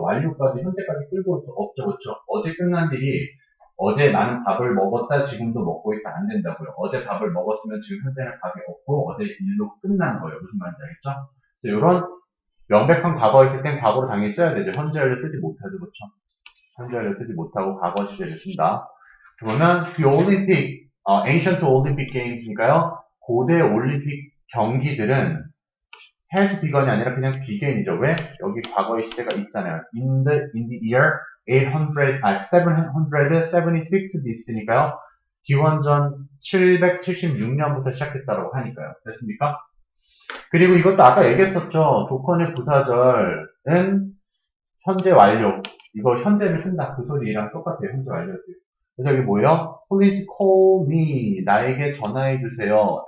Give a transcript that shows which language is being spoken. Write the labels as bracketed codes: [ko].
[ko] 완료까지 현재까지 끌고 올 수 없죠. 그렇죠? 어제 끝난 일이 어제 나는 밥을 먹었다 지금도 먹고 있다 안 된다고요. 어제 밥을 먹었으면 지금 현재는 밥이 없고 어제 일로 끝난 거예요. 무슨 말인지 알겠죠? 그래서 이런 명백한 과거 있을 땐 과거로 당연히 써야 되죠. 현재 완료 쓰지 못하죠. 그렇죠? 현재 완료 쓰지 못하고 과거 시제를 쓴다. 그러면 [en] The Olympic, Ancient Olympic Games니까요. [ko] 고대 올림픽 경기들은 [en] has begun [ko] 이 아니라 그냥 began이죠. 왜? 여기 과거의 시제가 있잖아요. [en] In the year 776 BC니까요. [ko] 기원전 776년부터 시작했다고 하니까요. 됐습니까? 그리고 이것도 아까 얘기했었죠. 조건의 부사절은 현재 완료. 이거 현재를 쓴다. 그 소리랑 똑같아요. 현재 완료죠. 그래서 여기 뭐예요? [en] Please call me. [ko] 나에게 전화해주세요.